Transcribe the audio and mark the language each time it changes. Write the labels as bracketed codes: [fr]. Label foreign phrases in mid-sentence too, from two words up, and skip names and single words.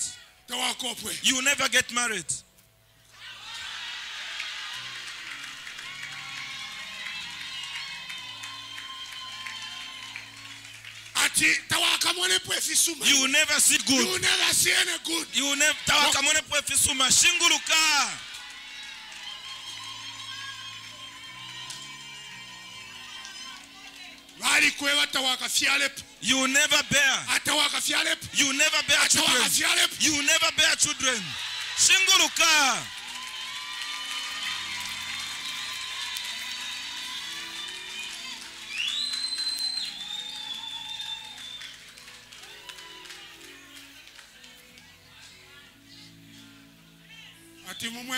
[en] You never get married. You will never see good. You will never see any good. You will never [bem] tawakamone pwefisuma shinguluka. [en] You will never bear. You will never bear children. You will never bear children. [bem] Shinguluka. [en] In